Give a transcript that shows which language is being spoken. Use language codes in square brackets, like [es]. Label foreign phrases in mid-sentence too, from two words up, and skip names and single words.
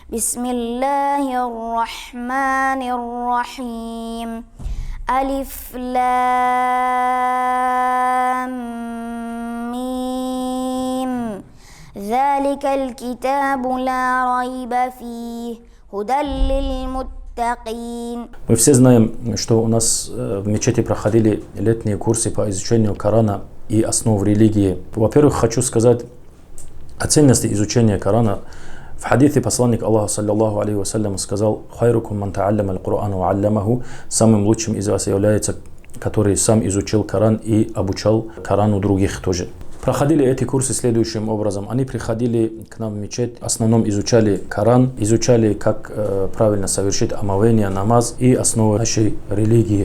[ar] بسم الله الرحمن الرحيم. الم. ذلك الكتاب لا ريب فيه. هدى للمتقين. [ru] Мы все знаем, что у нас в мечети проходили летние курсы по изучению Корана и основ религии. Во-первых, хочу сказать о ценности изучения Корана. В хадисе посланник Аллаха, [ar] صلى الله عليه وسلم, [ru] сказал: [ar] «خيركم من تعلم القرآن وعلمه». [ru] Самым лучшим из вас является, который сам изучил Коран и обучал Корану других тоже. Проходили эти курсы следующим образом. Они приходили к нам в мечеть, в основном изучали Коран, изучали, как правильно совершить омовение, намаз и основы нашей религии.